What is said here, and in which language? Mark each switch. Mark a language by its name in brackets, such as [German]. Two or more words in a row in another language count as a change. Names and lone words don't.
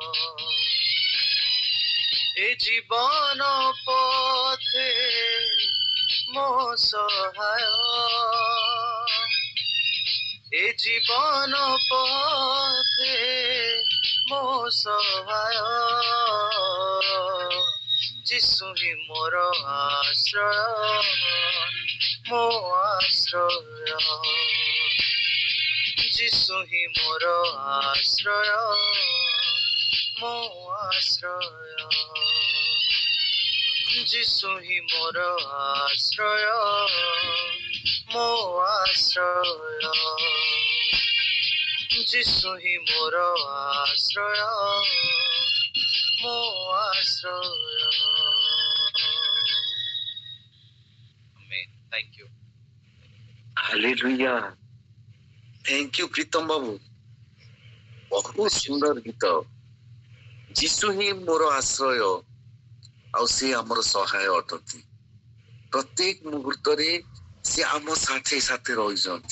[Odia] ଏ ଜୀବନ ପଥେ ମୋ ସହାୟ, ଏ ଜୀବନ ପଥେ ମୋ ସହାୟ। ଯିଶୁ ହି ମୋର ଆଶ୍ରୟ, ମୋ আশ্রয়। ଯିଶୁ ହିଁ ମୋର ଆଶ୍ରୟ ମୋ ଆଶ୍ରୟ ଯିଶୁ ହିଁ ମୋର ଆଶ୍ରୟ ମୋ ଆଶ୍ରୟ ଯିଶୁ ହିଁ ମୋର ଆଶ୍ରୟ ମୋ ଆଶ୍ରୟ। [English] Amen. Thank you. [Odia] ହାଲେଲୁୟା। [English] Thank you [Odia] ପ୍ରୀତମ ବାବୁ, ବହୁତ ସୁନ୍ଦର ଗୀତ। ଯୀଶୁ ହିଁ ମୋର ଆଶ୍ରୟ ଆଉ ସେ ଆମର ସହାୟ ଅଟନ୍ତି। ପ୍ରତ୍ୟେକ ମୁହୂର୍ତ୍ତରେ ସେ ଆମ ସାଥେ ସାଥେ ରହିଛନ୍ତି।